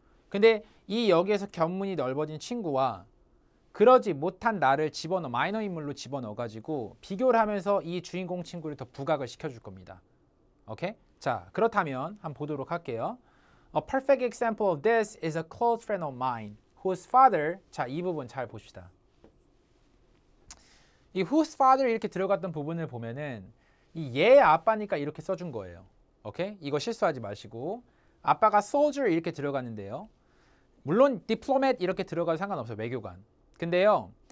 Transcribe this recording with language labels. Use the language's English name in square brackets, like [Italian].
[Korean] 근데 이 역에서 견문이 넓어진 친구와 그러지 못한 나를 집어넣어 마이너 인물로 집어넣어 가지고 비교를 하면서 이 주인공 친구를 더 부각을 시켜줄 겁니다. 오케이? 자, 그렇다면 한번 보도록 할게요. [English] A perfect example of this is a close friend of mine whose father. [Korean] 자, 이 부분 잘 봅시다. 이 whose father 이렇게 들어갔던 부분을 보면은 이 얘의 아빠니까 이렇게 써준 거예요. 오케이? 이거 실수하지 마시고 아빠가 soldier 이렇게 들어갔는데요. 물론 diplomat 이렇게 들어가도 상관없어요. 외교관. 근데요.